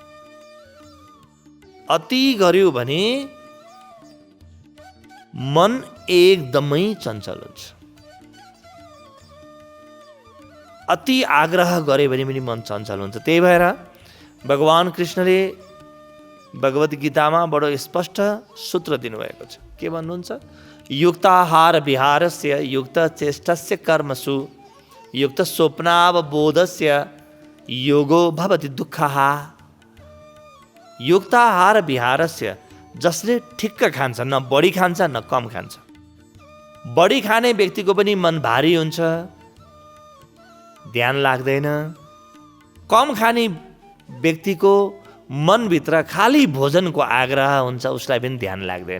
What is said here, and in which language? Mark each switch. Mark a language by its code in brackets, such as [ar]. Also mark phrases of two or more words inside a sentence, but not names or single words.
[ne] अति गर्यो भने मन एकदमै चञ्चल हुन्छ। अति आग्रह गरे भने पनि मन चञ्चल हुन्छ। त्यही भएर भगवान कृष्णले भगवत गीतामा बडो स्पष्ट सूत्र दिनुभएको छ। के भन्नुहुन्छ? [sa] युक्ताहार विहारस्य युक्त चेष्टस्य कर्मसु युक्त स्वप्नावबोधस्य योगो भवति दुःखः। युक्ताहार विहारस्य, [ne] जसले ठिक्क खान्छ, न बढी खान्छ न कम खान्छ। बढी खाने व्यक्तिको पनि मन भारी हुन्छ, ध्यान लाग्दैन। कम खाने व्यक्तिको मनभित्र खाली भोजनको आग्रह हुन्छ, उसलाई पनि ध्यान लाग्दैन।